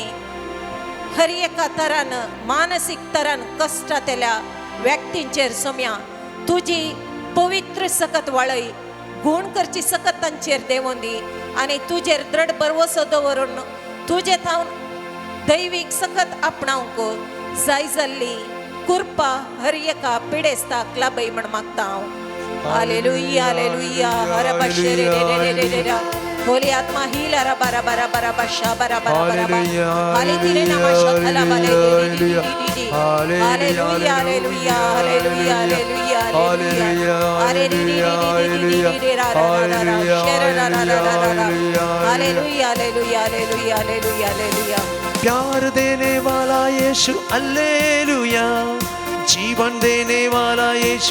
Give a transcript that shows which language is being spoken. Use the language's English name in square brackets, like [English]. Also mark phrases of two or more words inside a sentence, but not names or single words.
[Konkani] हर एका तरान मानसीक तरान कश्टातल्या व्यक्तींचेर सोम्या तुझी पवित्र सकत वाळई गुण करची सकत तांचेर देवून दी आनी तुजेर दृढ भरवसो दवरून तुजे थावन दैवीक सकत आपणावंक जाय जाल्ली कृपा हर एका पिडेस्ताक लाभय म्हण मागता हांव हालेलुया हालेलुया हर बशेरे रे रे रे होली आत्मा हिला रा बारा बारा बारा बशा बारा बारा बारा हाले तिरे नमा शखला बाले हालेलुया हालेलुया हालेलुया हालेलुया हालेलुया हालेलुया रा रा रा रा शेर रा रा रा रा हालेलुया हालेलुया हालेलुया हालेलुया हालेलुया [Hindi] प्यार देने वाला यीशु अल्लेलुया जीवन देने वाला यीशु